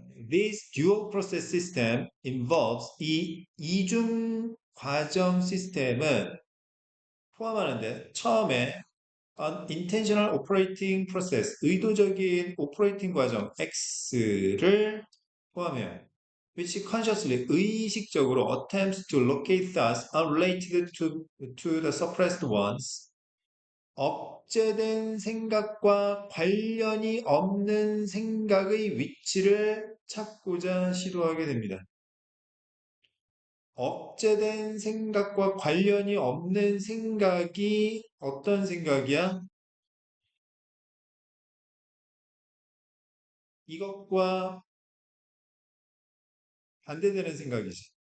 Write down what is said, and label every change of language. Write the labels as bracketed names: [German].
[English] This dual process system involves [Korean] 이 이중 과정 시스템은 포함하는데 처음에 [English] an intentional operating process, [Korean] 의도적인 오퍼레이팅 과정 X를 포함해요. [English] which consciously, [Korean] 의식적으로 [English] attempts to locate thoughts unrelated to the suppressed ones, [Korean] 억제된 생각과 관련이 없는 생각의 위치를 찾고자 시도하게 됩니다. 억제된 생각과 관련이 없는 생각이 어떤 생각이야? 이것과 반대되는 생각이지.